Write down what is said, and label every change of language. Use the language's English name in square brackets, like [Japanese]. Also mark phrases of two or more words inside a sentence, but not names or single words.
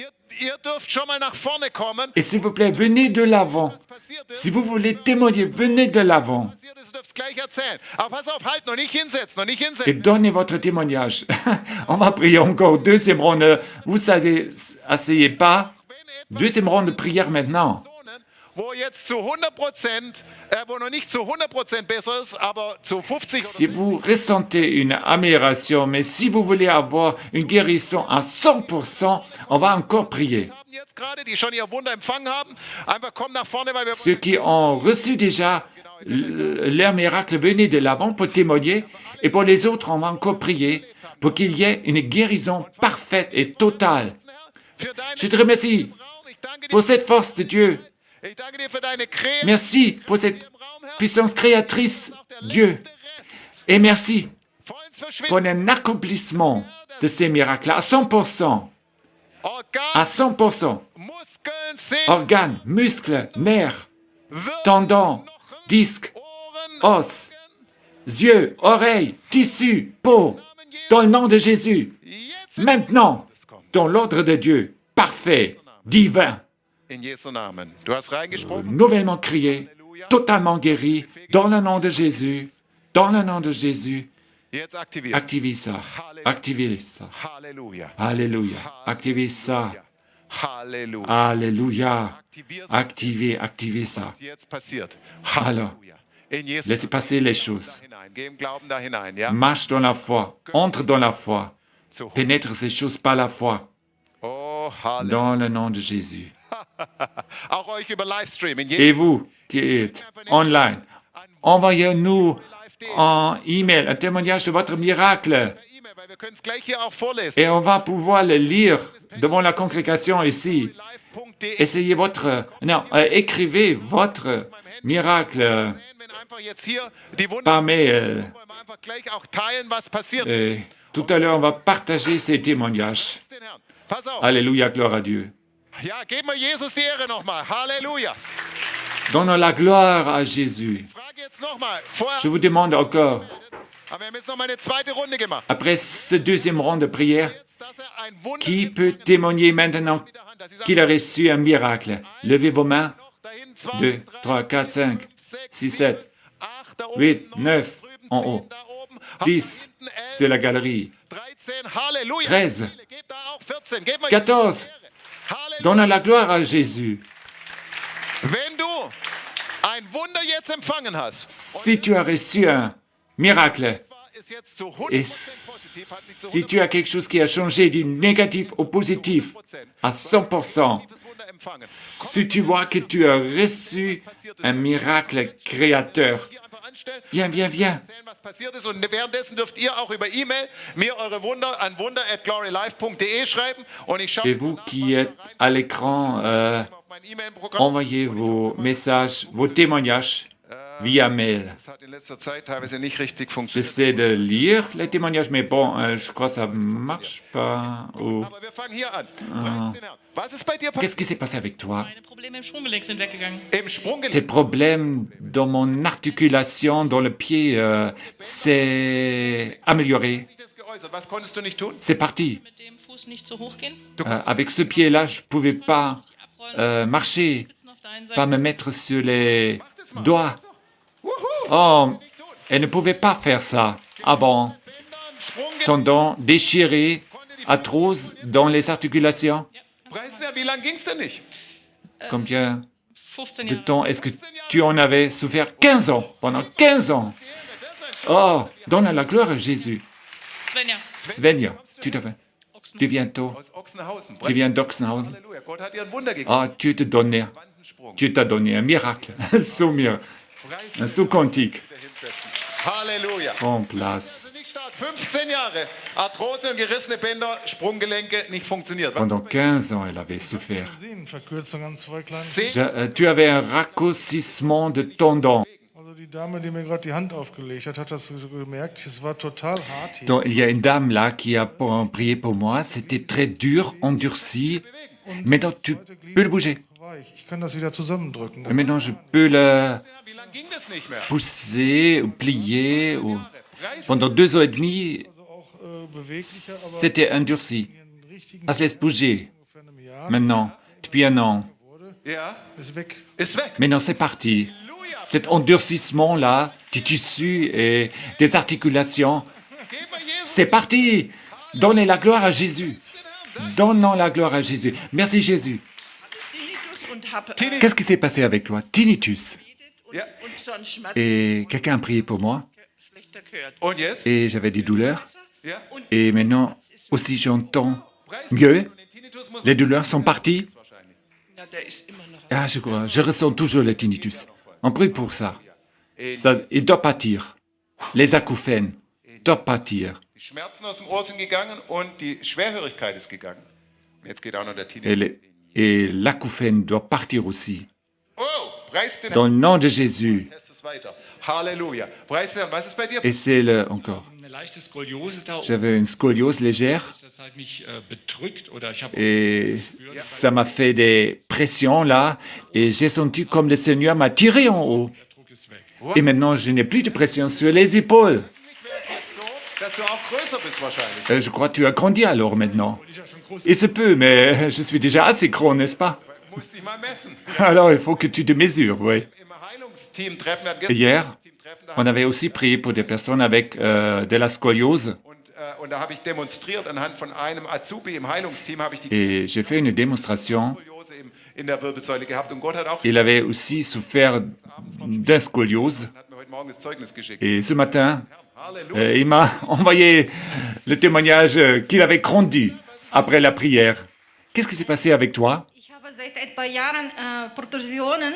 [French] Et s'il vous plaît, venez de l'avant. Si vous voulez témoigner, venez de l'avant. Et donnez votre témoignage. On va prier encore. Deuxième ronde. Vous savez, asseyez pas. Deuxième ronde de prière maintenant. [German] wo jetzt zu 100%, wo noch nicht zu 100% besser ist, aber zu 50 [French] Si vous ressentez une amélioration, mais si vous voulez avoir une guérison à 100%, on va encore prier. [German] haben jetzt gerade, die schon ihr Wunder empfangen haben, einfach kommen nach vorne, weil wir [French] Ceux qui ont reçu déjà leur miracle, venez de l'avant pour témoigner. Et pour les autres, on va encore prier pour qu'il y ait une guérison parfaite et totale. [German] für deinen [French] Je te remercie [German] Raum, ich danke dir, [French] pour cette force de Dieu. [German] ich danke dir für deine Creme [French] Merci pour cette puissance créatrice, Dieu. Et merci [German] vollends [French] pour [German] verschwinden. [French] un accomplissement de ces miracles à 100%. À [German] Organ, 100%. Muskeln, Sehnen, [French] Organes, muscles, nerfs, [German] Wirbel, [French] tendons, disques, [German] Ohren, [French] os, yeux, oreilles, tissus, peau, dans le nom de Jésus. [German] jetzt [French] Maintenant, dans l'ordre de Dieu, parfait, divin, [German] in Jesu Namen. Du hast reingesprochen. [French] nouvellement créé, totalement guéri, dans le nom de Jésus, dans le nom de Jésus. [German] Jetzt aktiviert. [French] Activez ça, activez ça. [German] Halleluja. [French] Alléluia, activez ça. [German] Halleluja. [French] Alléluia, [German] Aktivier [French] activez ça. [German] was jetzt passiert. [French] Alors, [German] Halleluja. In Jesu [French] laissez passer les choses. [German] hinein. Geh im Glauben da hinein, ja? [French] Marche dans la foi, entre dans la foi, [German] Zu [French] pénètre ces choses par la foi, [German] Oh, Halleluja. [French] dans le nom de Jésus. [German] Auch euch über Livestream. In [French] Et vous qui êtes online, envoyez-nous un email, un témoignage de votre miracle, [German] E-Mail, weil wir können es gleich hier auch vorlesen. [French] et on va pouvoir le lire devant la congrégation ici. [German] Live.de. [French] Essayez votre, non, écrivez votre miracle [German] Wenn einfach jetzt hier die Wunder, [French] par mail. [German] wollen wir einfach gleich auch teilen, was passiert. [French] Et tout à l'heure, on va partager ces témoignages. [German] Den Herrn. Pass auf. [French] Alléluia, gloire à Dieu. [German] Ja, geben wir Jesus die Ehre nochmal. Halleluja. [French] Donnons la gloire à Jésus. [German] Ich frage jetzt nochmal. Vorher [French] Je vous demande encore, [German] aber wir haben jetzt nochmal eine zweite Runde gemacht. [French] après ce deuxième rang de prière, [German] Jetzt, dass ein Wunder [French] qui [German] gibt, [French] peut témoigner maintenant [German] mit der Hand, dass Sie sagen, [French] qu'il a reçu un miracle? Levez vos mains. [German] noch dahin, 2, 2, 3, 4, 5, 6, 7, 8, da oben, 8, 9, 9 drüben, [French] en 10 haut, [German] da oben, 10 hinten 11, [French] sur la galerie, 13, [German] Halleluja. 13, Gebt da auch 14. Gebt mal 14. Halleluja. [French] Donnons la gloire à Jésus. [German] Wenn du ein Wunder jetzt empfangen hast, [French] Si tu as reçu un miracle, [German] ist jetzt zu 100% [French] et [German] positiv, hat sich zu [French] si tu as quelque chose qui a changé du négatif au positif à 100%, [German] positives Wunder empfangen. [French] si tu vois que tu as reçu un miracle créateur, [German] Hier einfach anstellen, [French] viens, viens, viens. [German] erzählen, was passiert ist. Und währenddessen dürft ihr auch über E-Mail mir eure Wunder an wunder@glorylife.de schreiben. Und ich schaue [French] Et vous qui êtes à l'écran, [German] auf mein E-Mail-Programm. [French] envoyez vos messages, vos témoignages via mail. [German] Das hat in letzter Zeit teilweise nicht richtig funktioniert. [French] J'essaie de lire les témoignages, mais bon, je crois que ça ne marche pas. Ou- [German] Aber wir fangen hier an. Preis den Herrn. Was ist bei dir [French] Qu'est-ce [German] passiert? [French] qui s'est passé avec toi? [German] Meine Probleme im Sprunggelenk sind weggegangen. Im Sprunggelenk. [French] Tes problèmes dans mon articulation, dans le pied, s'est amélioré. [German] Sich das geäußert. Was konntest du nicht tun? [French] C'est parti. [German] Mit dem Fuß nicht so hoch gehen. [French] Avec ce pied-là, je ne pouvais pas [German] Die abrollen. [French] marcher, [German] Spitzen auf der einen [French] pas [German] Seite. [French] me mettre sur les [German] Mach das mal. [French] doigts. Wuhu. Oh, elle ne pouvait pas faire ça avant. [German] Bänder im Sprunggelenk. [French] Tendons déchirés, atroces dans les articulations. [German] Preis den Herrn. Wie lange ging es denn nicht? [French] Combien 15 de [German] Jahre. [French] temps est-ce que tu en avais souffert? 15 ans, pendant 15 ans. Oh, donne la gloire à Jésus. Svenja. Svenja, tu viens tôt, [German] Aus Ochsenhausen. [French] tu viens d'Oxenhausen. [German] Halleluja. Gott hat dir ein Wunder gegeben. [French] Oh, [German] Quantensprung. [French] tu t'as donné un miracle, un [German] Preis [French] un saut quantique. [German] wieder hinsetzen. Halleluja. [French] En [German] Das [French] place. [German] ist nicht stark. 15 Jahre. Arthrose und gerissene Bänder, Sprunggelenke nicht funktioniert. [French] Pendant 15 ans, elle avait souffert. [German] Sehnenverkürzung an zwei kleinen. [French] Tu avais un raccourcissement de tendons. [German] Also die Dame, die mir gerade die Hand aufgelegt hat, hat das so gemerkt. Es war total hart hier. [French] Donc, il y a une dame là qui a prié pour moi. C'était très dur, endurci. Maintenant, tu peux le bouger. [German] Weich. Ich kann das wieder zusammendrücken. [French] Maintenant, je peux le [German] Wie lange ging das nicht mehr? [French] pousser ou plier. Ou... [German] Preis [French] Pendant 2 ans et demi, [German] Also auch beweglicher, aber [French] c'était endurci. [German] einen richtigen [French] Ça se laisse bouger. [German] vor einem Jahr [French] Maintenant, depuis un an. [German] ja, ist weg. ist weg. [French] Maintenant, c'est parti. [German] Halleluja. [French] Cet endurcissement-là du tissu et des articulations, [German] Geben wir Jesus [French] c'est parti. Donnez la gloire à Jésus. [German] den Herrn. [French] Donnons la gloire à Jésus. Merci Jésus. Qu'est-ce qui s'est passé avec toi? [German] Tinnitus. Ja. [French] Et quelqu'un a prié pour moi [German] Und jetzt? [French] et j'avais des douleurs. [German] Ja. [French] Et maintenant aussi j'entends mieux. [German] Und den Tinnitus muss [French] Les douleurs sont parties. [German] wahrscheinlich. [French] Ah, je crois. Je ressens toujours le tinnitus. On prie pour ça. Et Il doit partir. Les acouphènes doivent partir. [German] die Schmerzen aus dem Ohr sind gegangen und die Schwerhörigkeit ist gegangen. Und jetzt geht auch noch der [French] Et [German] Tinnitus. [French] et l'acouphène doit partir aussi. [German] Oh, preis den [French] Dans le nom de Jésus. [German] Test es weiter. Halleluja. Preis den Herrn. Was ist bei dir? [French] Et c'est encore. [German] Eine leichte Skoliose da oben. [French] J'avais une scoliose légère [German] Das hat mich bedrückt oder ich habe [French] et ça m'a fait des pressions là et j'ai senti comme le Seigneur m'a tiré en haut. [German] der Druck ist weg. [French] Et maintenant, je n'ai plus de pression sur les épaules. [German] Wäre es jetzt so, dass du auch größer bist wahrscheinlich. [French] Je crois que tu as grandi alors maintenant. [German] Ich habe schon große [French] Il se peut, mais je suis déjà assez grand, n'est-ce pas? [German] Du musst dich mal messen. [French] Alors, il faut que tu te mesures, oui. [German] Im Heilungsteam treffen, wir hatten [French] Et [German] gestern hier, ein Heilungsteam-Treffen, da [French] on avait aussi prié pour des personnes avec de la scoliose. [German] und da habe ich demonstriert anhand von einem Azubi im Heilungsteam habe ich die [French] Et j'ai fait une démonstration. [German] Skoliose in der Wirbelsäule gehabt und Gott hat auch [French] Il avait aussi souffert d'un scoliose. [German] hat mir heute Morgen das Zeugnis geschickt. [French] Et ce matin, [German] Halleluja. [French] il m'a envoyé le témoignage qu'il avait grandi après la prière. Qu'est-ce qui s'est passé avec toi? [German] Ich habe seit ein paar Jahren Protrusionen.